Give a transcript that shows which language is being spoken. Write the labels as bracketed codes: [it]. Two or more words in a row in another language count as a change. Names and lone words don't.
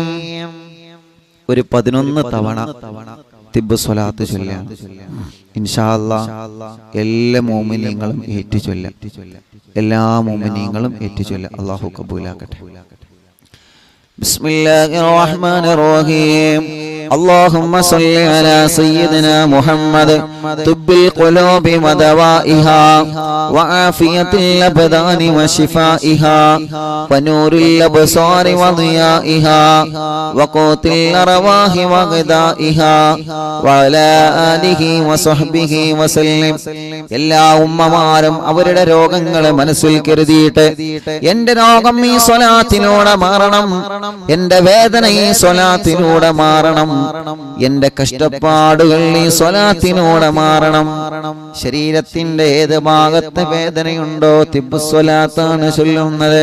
[ml] ഒരു 11 തവണ തിബ്ബ് സ്വലാത്ത് ചൊല്ലാം. [ar] إن شاء الله [ml] എല്ലാ മുഅ്മിനീങ്ങളും ഏറ്റു ചൊല്ലാം. എല്ലാ മുഅ്മിനീങ്ങളും ഏറ്റു ചൊല്ലാം. അല്ലാഹു കബൂലാക്കട്ടെ. [ar] بسم الله الرحمن الرحيم. اللهم صل على سيدنا محمد طب القلوب ودوائها وعافية الأبدان وشفائها ونور الأبصار وضيائها وقوت الأرواح وغذائها وعلى آله وصحبه وسلم. [ml] എല്ലാ ഉമ്മമാരും അവരുടെ രോഗങ്ങളെ മനസ്സിൽ കരുതിയിട്ട് എന്റെ രോഗം ഈ സ്വലാത്തിലൂടെ മാറണം, എന്റെ വേദന ഈ സ്വലാത്തിലൂടെ മാറണം, എന്റെ കഷ്ടപ്പാടുകൾ ഈ സ്വലാത്തിലൂടെ മാറണം. ശരീരത്തിന്റെ ഏത് ഭാഗത്ത് വേദനയുണ്ടോ തിബ്ബ് സ്വലാത്താണ് ചൊല്ലുന്നത്.